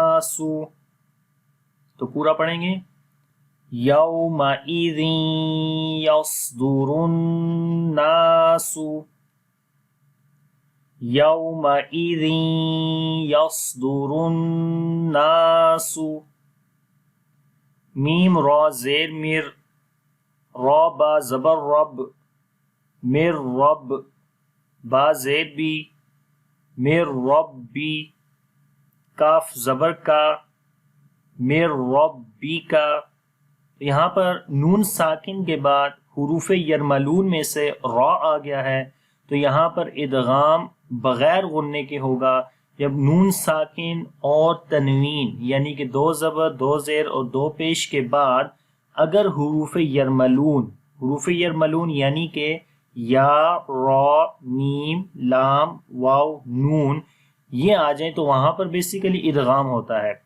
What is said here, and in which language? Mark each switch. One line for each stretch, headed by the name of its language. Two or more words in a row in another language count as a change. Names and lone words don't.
Urdu: تو پورا پڑھیں گے
Arabic: یومئذ یصدر الناس، یومئذ یصدر الناس،
Urdu: میم را زیر مر، را با زبر رب، مر رب، با زیر بی، مر ربی، کاف زبر کا، مر ربی کا۔ یہاں پر نون ساکن کے بعد حروف یرملون میں سے را آ گیا ہے، تو یہاں پر ادغام بغیر غننے کے ہوگا جب نون ساکن اور تنوین یعنی کہ دو زبر دو زیر اور دو پیش کے بعد اگر حروف یرملون یعنی کہ یا، را، میم، لام، واو، نون یہ آ جائیں تو وہاں پر بیسیکلی ادغام ہوتا ہے۔